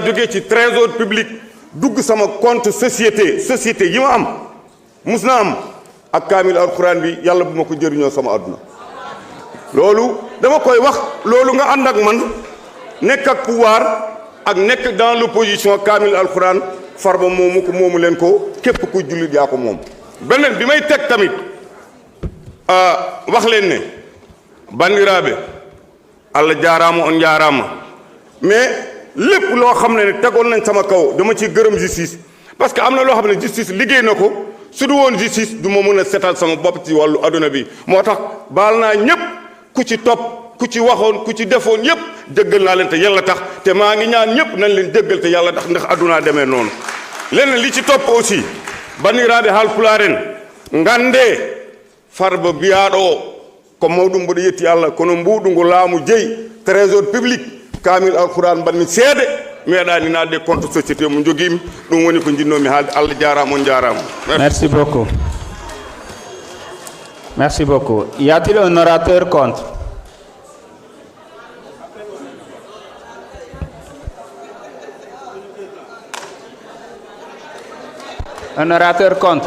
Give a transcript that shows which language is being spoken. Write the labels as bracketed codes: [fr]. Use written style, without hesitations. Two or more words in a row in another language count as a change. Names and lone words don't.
[wo] jógee ci [fr] trésor public [wo] dugg sama [fr] compte société [wo] yi ma am mus naa am ak kaamil alxuraan bi yàlla bu ma ko jëriñoo sama àdduna loolu dama koy wax loolu nga ànd ak man nekk ak pouvoir ak nekk [fr] dans l'opposition [wo] kaamil alxuraan Farba moomu ko moomu leen ko képp ku jullit yaa ko moom beneen bi may teg tamit wax leen ne [ff] bandiraɓe allah jaaraama on jaaraama [wo] mais lépp loo xam ne tegoon nañ sama kaw dama ci gërëm justice [fr] parce que [wo] am na loo xam ne justice liggéey na ko su du woon justice du ma mën a setal sama bopp ci wàllu adduna bi moo tax baal naa ñépp ku ci topp ku ci waxoon ku ci defoon yépp dëggal naa leen te yàlla tax te maa ngi ñaan ñépp nañ leen dëggal te yàlla tax ndax addunaa demee noonu leneen li ci topp aussi [ff] bandiraɓe haalpulaaren ngande Farba biyaɗo ko mawɗum mboɗo yetti Allah kono mbuɗu ngu laamu jeeyi [fr] trésor public [ff] kaamil alquran mbanmi seede meeɗani nadde [fr] compte société [ff] mo joguimi ɗum woni ko jinnomi haalde. Allah jarama on jarama. [fr] Merci beaucoup. Merci beaucoup. Y a-t-il un orateur contre? Un orateur contre?